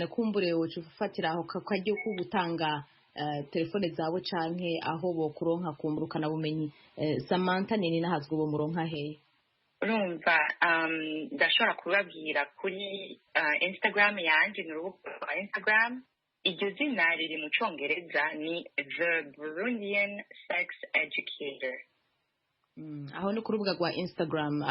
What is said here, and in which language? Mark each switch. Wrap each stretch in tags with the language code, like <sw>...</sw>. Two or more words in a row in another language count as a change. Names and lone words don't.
<rn>Kumbure wocu ufatira aho kajyo ko gutanga telefone zawe canke aho bokuronka kumburukana bumenyi. Samantha nini nahazwe bo muronka he? Urumva ndashobora kubabwira kuri Instagram yanje, ni urubuga rwa Instagram. Iryo zina riri mu Congereza ni The Burundian Sex Educator. Aho ni ku rubuga rwa Instagram.</rn>